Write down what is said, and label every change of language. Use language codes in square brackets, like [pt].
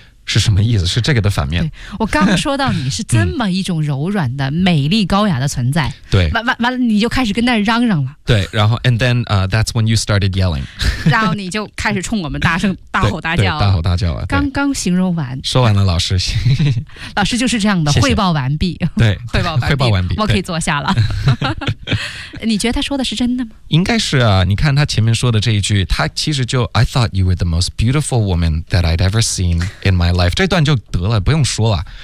[zh] 是什么意思？是这个的反面。对，我刚说到你是这么一种柔软的、美丽高雅的存在。对，完了，你就开始跟那嚷嚷了。对，然后 [en] and then that's when you started yelling， [zh] 然后你就开始冲我们大声大吼大叫，大吼大叫啊！刚刚形容完，说完了，老师，老师就是这样的，谢谢，汇报完毕。对，汇报完毕，我可以坐下了。你觉得他说的是真的吗？应该是啊，你看他前面说的这一句，他其实就 [en] I thought you were the most beautiful woman that I'd ever seen in my life， [zh] 这段就得了，不用说了。